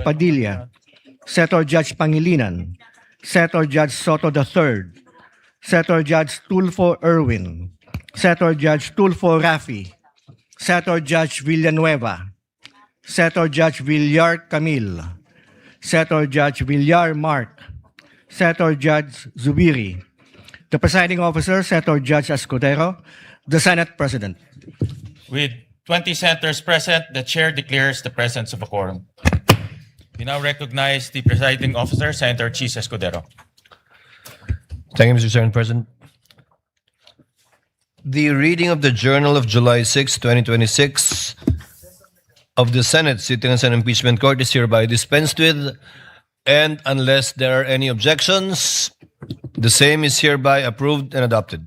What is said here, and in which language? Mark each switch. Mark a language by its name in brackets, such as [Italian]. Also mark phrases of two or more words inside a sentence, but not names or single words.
[English] Padilla, Senator Judge Pangilinan, Senator Judge Soto III, Senator Judge 𝗬𝗏𝗏𝗏, Senator Judge 𝗬𝗶𝗏𝗏𝗏, Senator Judge Villanueva, Senator Judge 𝗬𝗏𝗏𝗏𝗏, Senator Judge Villar Mark, Senator Judge Zubiri, the presiding officer, Senator Judge Escudero, the Senate President. With 20 senators present, the chair declares the presence of a quorum. We now recognize the presiding officer, Senator Chis Escudero. Thank you, Mr. Senate President. The reading of the Journal of July 6, 2026 of the Senate sitting as an impeachment court is hereby dispensed with, and unless there are any objections, the same is hereby approved and adopted.